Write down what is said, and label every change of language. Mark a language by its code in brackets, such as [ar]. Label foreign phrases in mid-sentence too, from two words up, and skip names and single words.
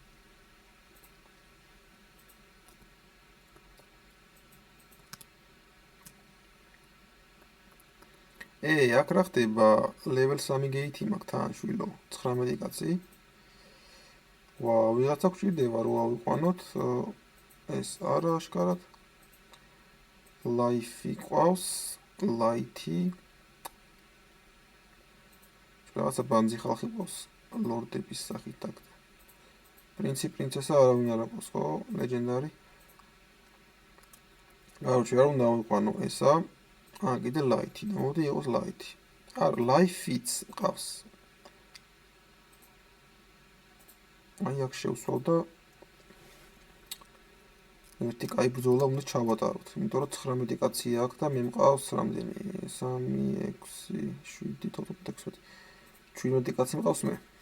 [ka] აქ რა ხდება? [en] level 3 gate [ka] მაქვს თან შვილო, 19 კაცი. ვიღაცა გვჭირდება რომ ავიყვანოთ ეს არა აშკარად. [en] life equals light-ი. [ka] რაღაცა ბანძი ხალხი ყავს ლორდების სახით აქ. პრინცი პრინცესა არავინ არ აქვს ხო? ლეგენდარი. კაროჩე, არ უნდა ავიყვანო ესა. კიდე light-ი და მოდი იყოს light-ი. არა, [en] life fits ყავს. [ka] აი აქ შევსვავ და ერთი კაი ბრძოლა უნდა ჩავატაროთ, იმიტომ რომ 19 კაცია აქვს და მე მყავს რამდენი? 3, 6, 7, 16, 17 კაცი მყავს მე.